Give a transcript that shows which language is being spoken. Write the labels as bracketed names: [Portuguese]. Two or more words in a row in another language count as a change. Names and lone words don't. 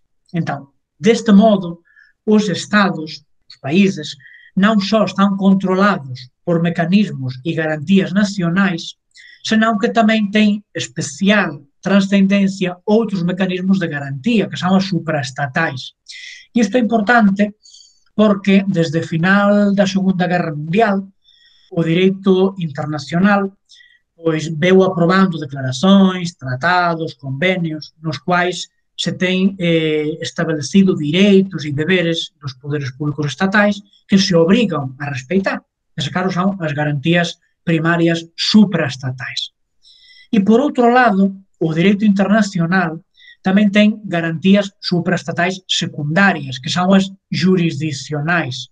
[Portuguese] Então, deste modo, os Estados, os países, não só estão controlados por mecanismos e garantias nacionais, senão que também têm especial transcendência outros mecanismos de garantia, que são as supraestatais. Isto é importante porque, desde o final da Segunda Guerra Mundial, o direito internacional pois veio aprovando declarações, tratados, convenios, nos quais [Galician] se ten establecido [Portuguese] direitos e deberes dos poderes públicos estatais que se obrigan a respeitar. [Galician] Nesse caso, son as garantías primarias supraestatais. E, por outro lado, o direito internacional tamén ten garantías supraestatais secundarias, que son as jurisdicionais.